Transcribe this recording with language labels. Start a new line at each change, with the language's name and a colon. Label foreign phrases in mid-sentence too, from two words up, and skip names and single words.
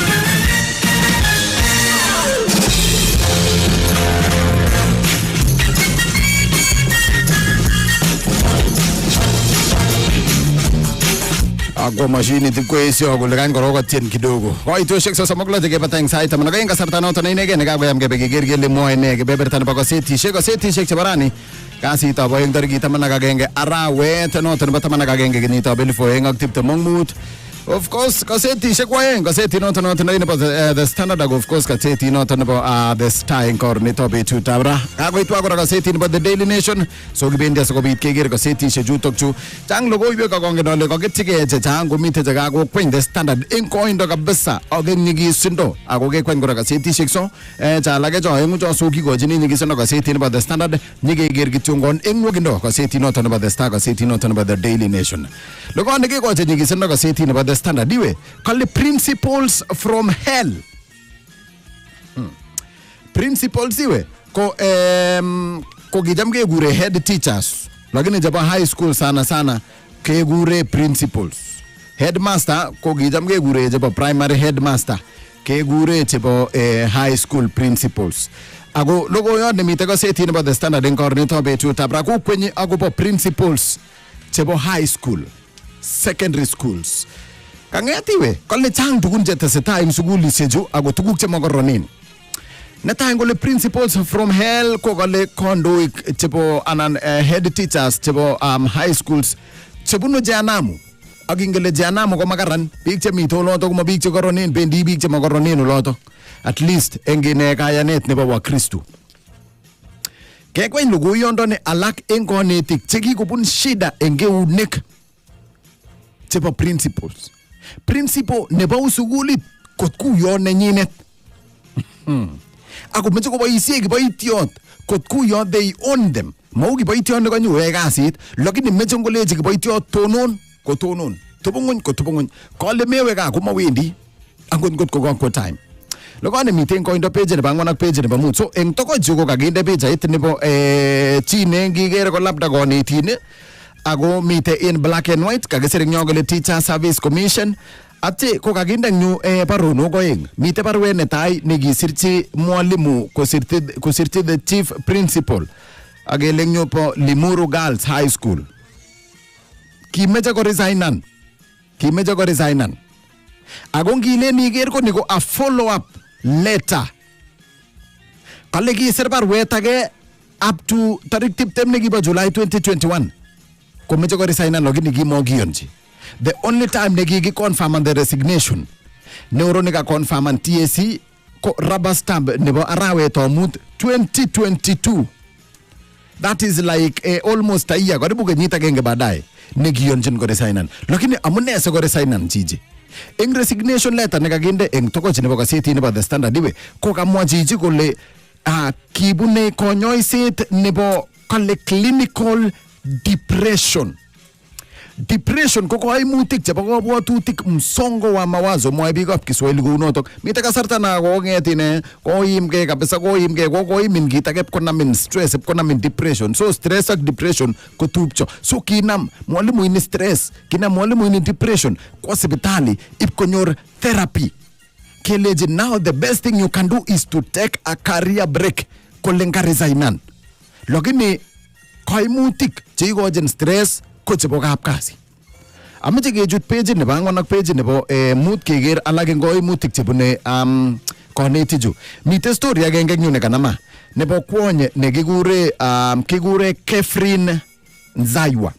Kalenjin: Ako machinit kwesyo kole kan korokotien kidogo. Koitoshek sosomok lo chekebata eng sait taman ak aeng kasarta noton inegen nekakoyam kebe keker kele mwoe ne kebeberta nebo gazetisiek chebo rani kasitab oeng tarikit 11 arawet noton nebo 11 kenyitab 2025.
English: Of course,
Kalenjin: gazetisiek oeng, gazetit noton nebo The Standard ak
English: of course
Kalenjin: gazetit noton nebo The Star eng kornitab betutab ra. Kakoitwa kora gazetit nebo The Daily Nation, so kibendi asikobit keker gazetisiek chutok chu. Chang logoiwek akongen ole kaketchige chechang komite chekakokweny The Standard eng koindo kabisa ak eng nyigisindo ako kekweny kora gazetisiek so chalake cho aengu cho so kikochini nyigisindo gazetit nebo The Standard nyikeker kityongon eng nwokindo gazetit noton nebo The Star, gazetit noton nebo The Daily Nation. Logoiwek kekochi nyigisindo gazetit nebo The Standard iwe kale
English: principles from hell.
Kalenjin: Principles iwe ko kijam kekure
English: head teachers,
Kalenjin: lakini chebo
English: high school
Kalenjin: sana kekure principals. Headmaster ko kijam kekure chebo primary headmaster, kekure chebo
English: high school principals.
Kalenjin: Ako logoiyot nemite gazetit nebo The Standard eng kornitab betutab ra kokwenyi akobo principals chebo
English: high school, secondary schools.
Kalenjin: Kangetiwe kole chang tugun chetesetai eng sukulisiechu ako tuguk chemokoronen. Netai kole
English: principals from hell
Kalenjin: ko kole kondoik chebo anan
English: head teachers
Kalenjin: chebo
English: high schools
Kalenjin: chebunu Jehanamu. Ak ingele Jehanamu ko makaran, biik chemite oloto ko biik chekoronen, bendi biik chemokoronen oloto.
English: At least
Kalenjin: eng kayanet nebo Wakristo. Kekweny logoiyondoni alak eng konetik chekikobun shida eng eunek chebo principals. Principal nebo sukulit kot kuyon nenyinet. Ako meche koboisie kiboitiot kot kuyon
English: they own them.
Kalenjin: Mau kiboitiot nekanyoe kasit, lakini meche ngolechi kiboitiot tonon ko tonon, tobongony ko tobongony. Kole mewe ka komawendi angot ko kakwo time. Lokone miten koindo page nebo 4 ak page nebo 5. So eng tokochu ko kakinde pageit nebo chi nekikere ko labda konetin ako mite
English: in black and white
Kalenjin: kakisir eng yo kole Teacher Service Commission. Ate ko kakinde nyu baronok oeng. Mite barwet netai nekisirchi mwalimu kosirchi
English: the chief principal
Kalenjin: akele nyu po Limuru Girls High School. Kimeche ko resignan. Ako ngile niker ko niko
English: a follow up letter.
Kalenjin: Kale kisir barwet age
English: up to
Kalenjin: tarik tiptem nekibo July 2021 komeche ko resignan lakini kimokiyonchi.
English: The only time
Kalenjin: nekikiconfirm
English: the resignation
Kalenjin: neuro nikaconfirm TSC ko
English: rubber stamp
Kalenjin: nebo arawetab mut 2022.
English: That is like almost a year,
Kalenjin: karibu kenyit agenge baadaye nekiyonjin ko resignan. Lakini amune se ko resignan chichi? Eng
English: resignation letter
Kalenjin: nekakinde eng tokoch nebo kaseti nebo The Standard iwe ko kamwa chichi kole kibune konyoiset nebo kale
English: clinical depression.
Kalenjin: Depression ko koimutik chebo kabwatutik,
Swahili: msongo wa mawazo,
Kalenjin: mwae biikab Kiswahili kou notok. Mite kasarta na kong'etine koimgei kabisa, koimin kit age konamin stress, konamin depression. So stress ak depression ko tupcho. So kinam mwalimu ini stress, kinam mwalimu ini depression, kwa sipitali ipkonyor therapy.
English: Keleji now the best thing you can do is to take a career break.
Kalenjin: Kolenga resignan. Lakini koimutik cheikochin stress ko chebo kapkasi. Amache kechut page nebo angwan ak page nebo mut keker alak eng koimutik chebune konetichu. Mite story agenge eng yu nekanama nebo kwony nekikure Kefrin Nzaiwa.